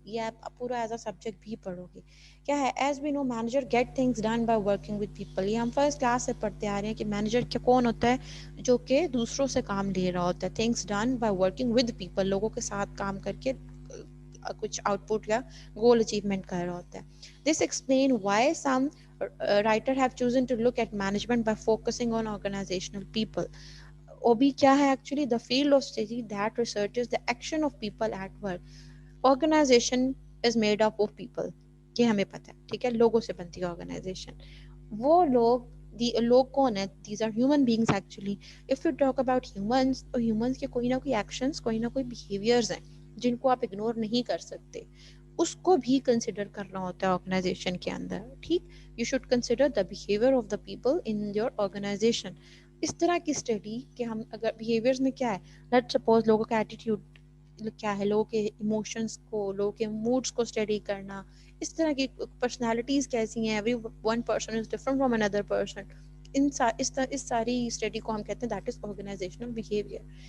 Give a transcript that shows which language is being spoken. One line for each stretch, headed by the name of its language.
Hindi: ये आप पूरा एज अ सब्जेक्ट भी पढ़ोगे। क्या है,
English: As we know manager get things done by working with people.
Hindi: ये हम फर्स्ट क्लास से पढ़ते आ रहे हैं कि मैनेजर क्या कौन होता है, जो कि दूसरों से काम ले रहा होता है,
English: things done by working with people,
Hindi: लोगों के साथ काम करके कुछ आउटपुट या गोल अचीवमेंट कर रहा होता है।
English: This explain why some writer have chosen to look at management by focusing on organizational people. OB
Hindi: क्या है
English: actually, the field of study that researches the action of people at work. Organization is made up of people,
Hindi: ये हमें पता है, ठीक है, लोगों से बनती है ऑर्गेनाइजेशन। वो लोग कौन है,
English: these are human beings actually. If you talk about humans,
Hindi: तो humans के कोई ना कोई actions, कोई ना कोई behaviors हैं जिनको आप इग्नोर नहीं कर सकते, उसको भी कंसिडर करना होता है ऑर्गेनाइजेशन के अंदर, ठीक।
English: You should consider the behaviour of the people in your organisation.
Hindi: इस तरह की स्टडी कि हम अगर बिहेवियर्स में क्या है, लेट्स सपोज लोगों का एटीट्यूड क्या है, लोगों के इमोशंस को, लोगों के मूड्स को स्टडी करना, इस तरह की पर्सनालिटीज कैसी हैं,
English: every one person is different from another person,
Hindi: इस सारी स्टडी को हम कहते हैं
English: That is organisational behaviour.